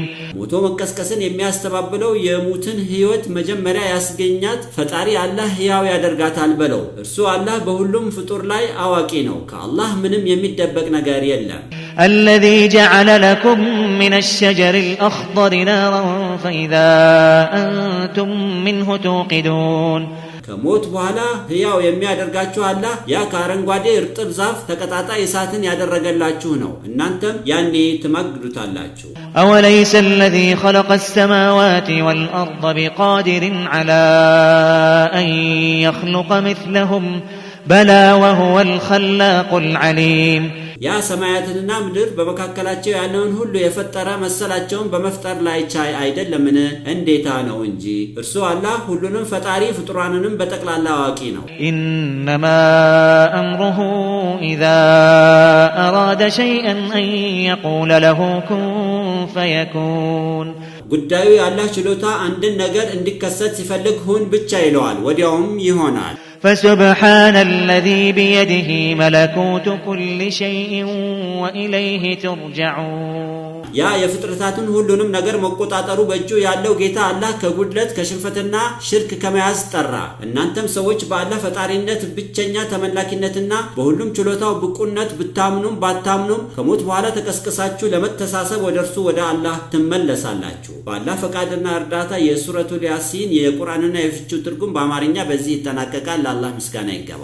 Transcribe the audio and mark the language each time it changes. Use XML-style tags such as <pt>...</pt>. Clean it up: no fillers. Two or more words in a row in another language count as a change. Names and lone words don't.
<am>ሞቶ መቀስቀስን የሚያስተባብለው የሙትን ሕይወት መጀመሪያ ያስገኛት ፈጣሪ አላህ ሕያው ያደርጋታል በለው። እርሱ አላህ በሁሉም ፍጡር ላይ አዋቂ ነው። ከአላህ ምንም የሚደበቅ ነገር የለም።</am> <ar>الذي جعل لكم من الشجر الأخضر نارا فإذا أنتم منه توقدون</ar> <am>ከሞት በኋላ ሕያው የሚያደርጋችሁ አላህ ያ ከአረንጓዴ እርጥብ ዛፍ ተቀጣጣይ እሳትን ያደረገላችሁ ነው። እናንተም ያኔ ትማግዱታላችሁ።</am> <ar>أوليس الذي خلق السماوات والأرض بقادر على أن يخلق مثلهم بلى وهو الخلاق العليم</ar> <am>ያ ሰማያትንና ምድር በመካከላቸው ያለውን ሁሉ የፈጠረ መሰላቸውን በመፍጠር ላይ ቻይ አይደለምን? እንዴታ ነው እንጂ እርሱ አላህ ሁሉንም ፈጣሪ ፍጡራንንም በጠቅላላ አዋቂ ነው።</am> <ar>إنما أمره إذا أراد شيئا أن يقول له كن فيكون</ar> <am>ጉዳዩ የአላህ ችሎታ አንድን ነገር እንዲከሰት ሲፈልግ ሁን ብቻ ይለዋል፣ ወዲያውም ይሆናል።</am> <ar>فسبحان الذي بيده ملكوت كل شيء وإليه ترجعون</ar> <am>ያ የፍጥረታቱን ሁሉንም ነገር መቆጣጠሩ በእጁ ያለው ጌታ አላህ ከጉድለት ከሽንፈትና ሽርክ ከመያዝ ጠራ። እናንተም ሰዎች በአላህ ፈጣሪነት ብቸኛ ተመላኪነትና በሁሉም ችሎታው ብቁነት ብታምኑም ባታምኑም ከሞት በኋላ ተቀስቅሳችሁ ለመተሳሰብ ወደ እርሱ ወደ አላህ ትመለሳላችሁ። በአላህ ፈቃድና እርዳታ የሱረቱል ያሲን የቁርአንና የፍቺው ትርጉም በአማርኛ በዚህ ይጠናቀቃል። ለአላህ ምስጋና ይገባው።</am>